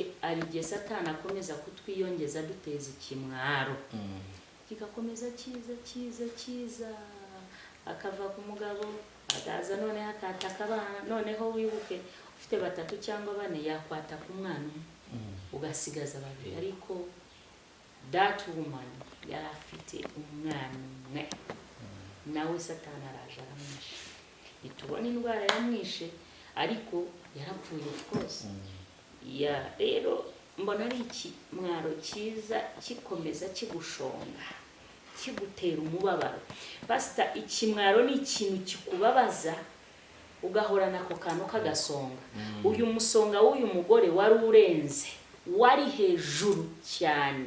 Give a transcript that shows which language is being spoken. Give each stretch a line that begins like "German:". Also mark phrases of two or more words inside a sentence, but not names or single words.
Kinyarwanda: Ari igihe Satani akomeza kutwiyongeza duteza ikimwaro, kigakomeza kiza akava ku mugabo akaza none akataka abana. Noneho wibuke ufite 3 cyangwa 4 yakwataka umwana umwe ugasigaza babiri. Ariko
English: that woman
Kinyarwanda: yari afite umwana umwe, nawe Satani araje aramwishe. Nitubona indwara yamwishe ariko yarapfuye
English: of course.
Kinyarwanda: Rero mbona ari ikimwaro cyiza kikomeza kigushonga, kigutera umubabaro. Pastor, ikimwaro ni ikintu kikubabaza ugahorana ako kantu kagasonga. Uyu musonga w'uyu mugore wari urenze, wari hejuru cyane.